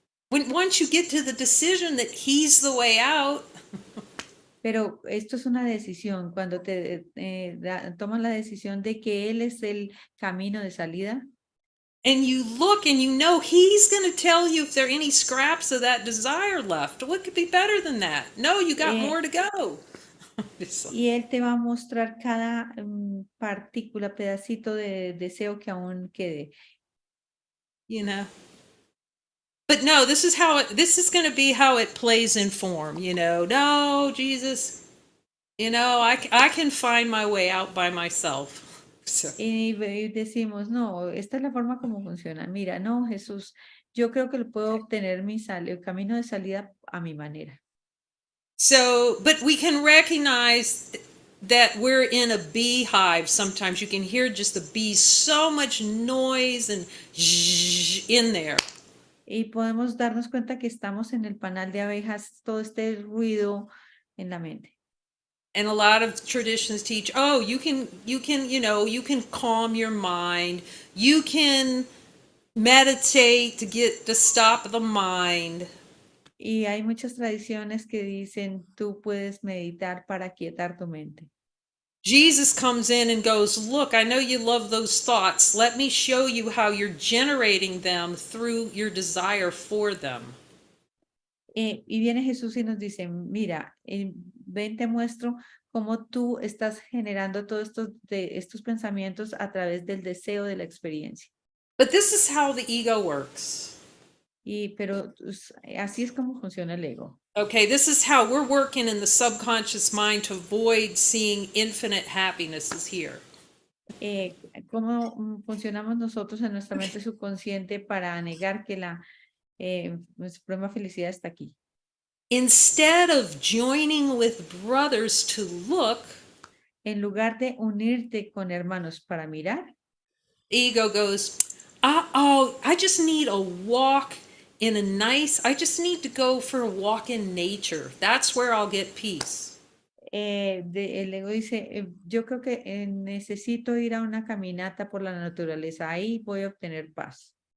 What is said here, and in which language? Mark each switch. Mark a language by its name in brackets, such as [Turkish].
[English] Once you get to the decision that he's the way out, [Spanish] Pero esto es una decisión. Cuando tomas la decisión de que Él es el camino de salida, [English] and you look and you know He's going to tell you if there are any scraps of that desire left. What could be better than that? No, you got eh, more to go. It's like, [Spanish] y Él te va a mostrar cada partícula, pedacito de deseo que aún quede. [English] you know. But no, this is going to be how it plays in form, you know. No, Jesus, you know, I can find my way out by myself. So, [Spanish] Y decimos, no, esta es la forma como funciona. Mira, no, Jesús, yo creo que lo puedo obtener el camino de salida a mi manera. [English] but we can recognize that we're in a beehive sometimes. You can hear just the bees, so much noise and in there. [Spanish] Y podemos darnos cuenta que estamos en el panal de abejas, todo este ruido en la mente. [English] And a lot of traditions teach, oh, you can calm your mind. You can meditate to stop the mind. [Spanish] Y hay muchas tradiciones que dicen, tú puedes meditar para quietar tu mente. [English] Jesus comes in and goes, look, I know you love those thoughts. Let me show you how you're generating them through your desire for them. [Spanish] Y viene Jesús y nos dice, mira, ven, te muestro cómo tú estás generando todos estos pensamientos a través del deseo de la experiencia. [English] But this is how the ego works. [Spanish] Pero así es como funciona el ego. [English] Okay, this is how we're working in the subconscious mind to avoid seeing infinite happinesses here. [Spanish] ¿Cómo funcionamos nosotros en nuestra mente subconsciente para negar que la suprema felicidad está aquí? [English] Instead of joining with brothers to look, [Spanish] En lugar de unirte con hermanos para mirar, [English] ego goes, oh, I just need a walk in a nice, I just need to go for a walk in nature. That's where I'll get peace. [Spanish] el ego dice, yo creo que necesito ir a una caminata por la naturaleza, ahí voy a obtener paz.